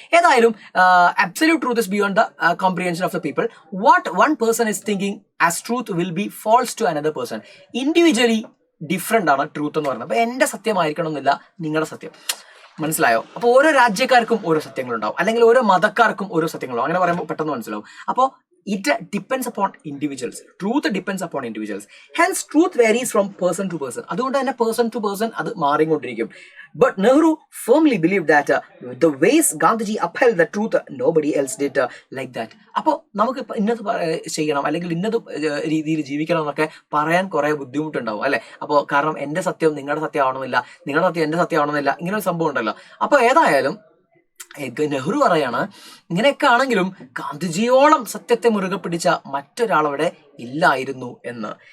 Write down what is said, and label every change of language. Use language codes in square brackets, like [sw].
[ml] ഏതായാലും [en] Absolute truth is beyond the comprehension of the people. What one person is thinking as truth will be false to another person. Individually different [ml] ആണ് truth എന്ന് പറയുന്നത്. അപ്പൊ എന്റെ സത്യമായിരിക്കണം എന്നില്ല നിങ്ങളുടെ സത്യം. മനസ്സിലായോ? അപ്പൊ ഓരോ രാജ്യക്കാർക്കും ഓരോ സത്യങ്ങളുണ്ടാവും, അല്ലെങ്കിൽ ഓരോ മതക്കാർക്കും ഓരോ സത്യങ്ങളുണ്ടാവും. അങ്ങനെ പറയുമ്പോൾ പെട്ടെന്ന് മനസ്സിലാവും. [en] അപ്പോൾ it depends upon individuals. Truth depends upon individuals. Hence truth varies from person to person. [ml] അതുകൊണ്ട് തന്നെ [en] person to person [ml] അത് മാറിക്കൊണ്ടിരിക്കും. [en] But Nehru firmly believed that the ways Gandhiji upheld the truth, nobody else did like that. [ml] അപ്പോൾ നമുക്ക് ഇന്നത് ചെയ്യണം, അല്ലെങ്കിൽ ഇന്നത് രീതിയിൽ ജീവിക്കണം എന്നൊക്കെ പറയാൻ കുറെ ബുദ്ധിമുട്ടുണ്ടാവും അല്ലെ? അപ്പോൾ കാരണം എന്റെ സത്യം നിങ്ങളുടെ സത്യം ആവണമെന്നില്ല, നിങ്ങളുടെ സത്യം എന്റെ സത്യം ആവണമെന്നില്ല, ഇങ്ങനെ ഒരു സംഭവം ഉണ്ടല്ലോ. അപ്പോൾ ഏതായാലും നെഹ്റു പറയാണ് ഇങ്ങനെയൊക്കെ ആണെങ്കിലും ഗാന്ധിജിയോളം സത്യത്തെ മുറുകെ പിടിച്ച മറ്റൊരാളവിടെ ഇല്ലായിരുന്നു എന്ന്.